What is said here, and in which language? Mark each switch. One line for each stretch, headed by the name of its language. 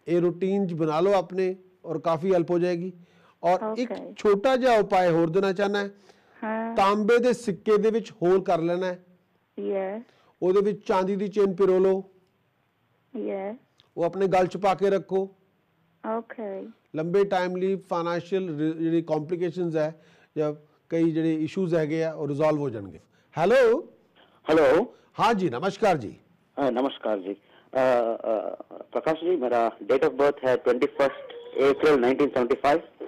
Hindi: ਇਹ रूटीन बना लो अपने और काफ़ी हेल्प हो जाएगी। और एक
English: Okay।
Punjabi: छोटा ਜਿਹਾ ਉਪਾਅ ਹੋਰ ਦੇਣਾ ਚਾਹਨਾ ਹੈ,
Hindi: हाँ।
Punjabi: ਤਾਂਬੇ ਦੇ ਸਿੱਕੇ ਦੇ ਵਿੱਚ ਹੋਲ ਕਰ ਲੈਣਾ ਹੈ,
English: Yeah।
Punjabi: ਉਹਦੇ ਵਿੱਚ ਚਾਂਦੀ ਦੀ ਚੇਨ ਪਿਰੋ ਲਓ,
English: Yeah।
Punjabi: ਉਹ ਆਪਣੇ ਗਲ 'ਚ ਪਾ ਕੇ ਰੱਖੋ।
English: Okay।
Punjabi: ਲੰਬੇ ਟਾਈਮ ਲਈ ਫਾਈਨੈਂਸ਼ੀਅਲ ਜਿਹੜੀ ਕੰਪਲਿਕੇਸ਼ਨਸ ਹੈ ਜਾਂ ਕਈ ਜਿਹੜੇ ਇਸ਼ੂਜ਼ ਹੈਗੇ ਆ ਉਹ ਰਿਜ਼ੋਲਵ ਹੋ ਜਾਣਗੇ।
English: Hello. Hello.
Hindi: हाँ जी, नमस्कार जी। नमस्कार जी। प्रकाश जी, मेरा डेट ऑफ बर्थ है 21 अप्रैल 1975।